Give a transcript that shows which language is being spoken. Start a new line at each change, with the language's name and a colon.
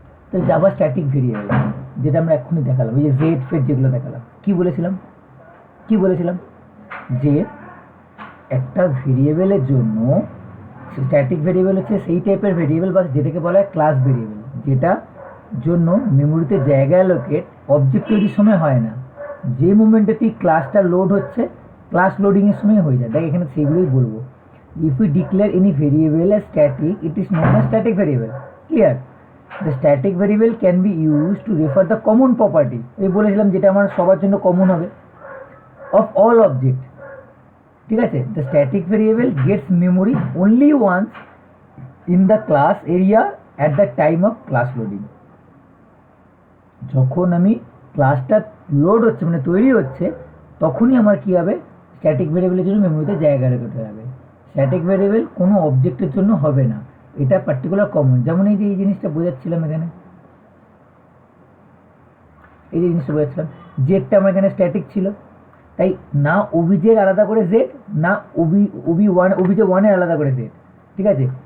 Bangla: তো Java static variable যেটা আমরা এক্ষুনি দেখালাম, ওই যে জেড ফেড যেগুলো দেখালাম, কি বলেছিলাম যে একটা ভেরিয়েবলের জন্য স্ট্যাটিক ভেরিয়েবল হচ্ছে সেই টাইপের ভেরিয়েবল বা যেটাকে বলা হয় ক্লাস ভেরিয়েবল, যেটা জন্য মেমোরিতে জায়গা অ্যালোকেট অবজেক্ট তৈরির সময় হয় না, যে মোমেন্টে তুই ক্লাসটা লোড হচ্ছে ক্লাস লোডিংয়ের সময় হয়ে যায়। দেখ এখানে সেগুলোই বলবো।
English: If you declare any variable as static, it is known as static variable. Clear? The static variable can be used to refer the common property,
Bangla: এই বলেছিলাম যেটা আমার সবার জন্য কমন হবে,
English: of all object,
Bangla: ঠিক আছে?
English: The static variable gets memory only once in the class area at the time of class loading.
Bangla: যখন আমি ক্লাসটা লোড হচ্ছে মানে তৈরি হচ্ছে তখনই আমার কি হবে, স্ট্যাটিক ভেরিয়েবলের জন্য মেমোরিতে জায়গা রেকর্ড হয়ে যাবে। স্ট্যাটিক ভেরিয়েবল কোনো অবজেক্টের জন্য হবে না, এটা পার্টিকুলার কমন। যেমন এই যে এই জিনিসটা বোঝাচ্ছিলাম এখানে, এই যে জিনিসটা বোঝাচ্ছিলাম, জেডটা আমার এখানে স্ট্যাটিক ছিল, তাই না ওবিজের আলাদা করে জেড, না ওবিজে ওয়ানের আলাদা করে জেড, ঠিক আছে?